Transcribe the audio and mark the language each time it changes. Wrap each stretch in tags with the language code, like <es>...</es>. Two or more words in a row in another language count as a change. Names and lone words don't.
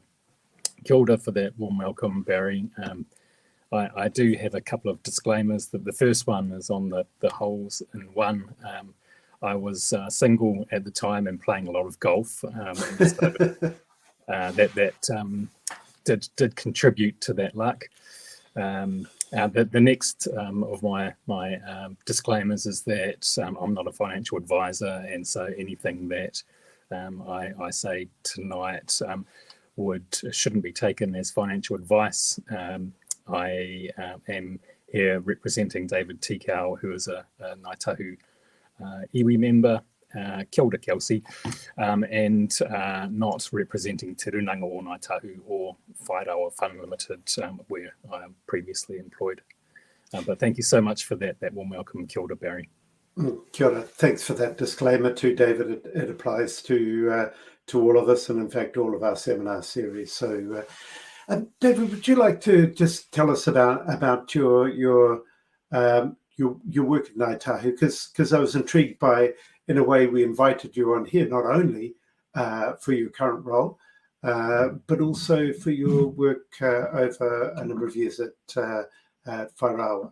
<mi>Kia ora</mi> <en>for that warm welcome, Barry. I do have a couple of disclaimers. The first one is on the holes in one. I was single at the time and playing a lot of golf. So that did contribute to that luck. The next of my disclaimers is that I'm not a financial advisor, and so anything that I say tonight shouldn't be taken as financial advice. I am here representing David Tikao, who is a Ngāi Tahu iwi member,</en> <mi>kia ora</mi> <en>Kelsey, and not representing Te Runanga o Ngāi Tahu or Whairawa Fund Limited, where I am previously employed. But thank you so much for that warm welcome.</en> <mi>Kia ora, Barry. Kia ora.</mi> <en>Thanks for that disclaimer too, David. It applies to all of us, and in fact all of our seminar series. So, David, would you like to just tell us about your work at Ngai Tahu? Because I was intrigued by, in a way, we invited you on here not only for your current role, but also for your work over a number of years at Whairawa.</en>